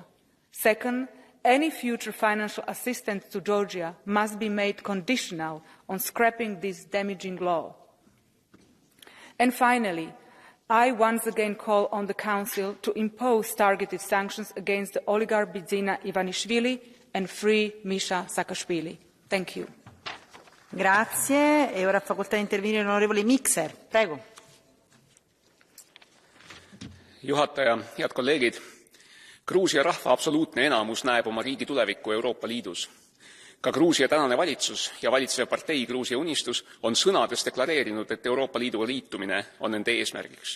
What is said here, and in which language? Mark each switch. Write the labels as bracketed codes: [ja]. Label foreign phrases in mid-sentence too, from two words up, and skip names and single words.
[en] Second, any future financial assistance to Georgia must be made conditional on scrapping this damaging law. And finally, I once again call on the Council to impose targeted sanctions against the oligarch Bidzina Ivanishvili and free Misha Saakashvili. Thank you. [it] Grazie. E ora ha facoltà di intervenire l'onorevole Mikser. Prego. [et] Juhataja, head kolleegid! Gruusia rahva absoluutne enamus näeb oma riigi tulevikku Euroopa Liidus. Ka Gruusia tänane valitsus ja valitsev partei Gruusia Unistus on sõnades deklareerinud, et Euroopa Liiduga liitumine on nende eesmärgiks.